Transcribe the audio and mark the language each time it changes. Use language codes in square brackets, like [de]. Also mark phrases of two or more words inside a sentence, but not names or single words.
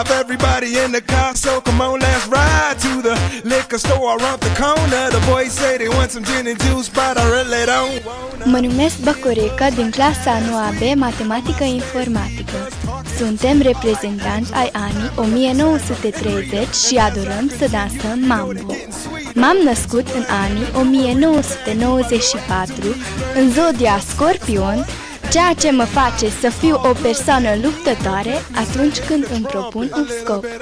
[en] Everybody in the car, so come on, let's ride to the liquor store around the corner. The boys say they want some gin and juice, but I really don't wanna. [ro] Mă numesc Băcurică din clasa 9B Matematică Informatică. Suntem reprezentanți ai anii 1930 și adorăm să dansăm mambo. M-am născut în anii 1994 în zodia Scorpion, ceea ce mă face să fiu o persoană luptătoare atunci când îmi propun un scop.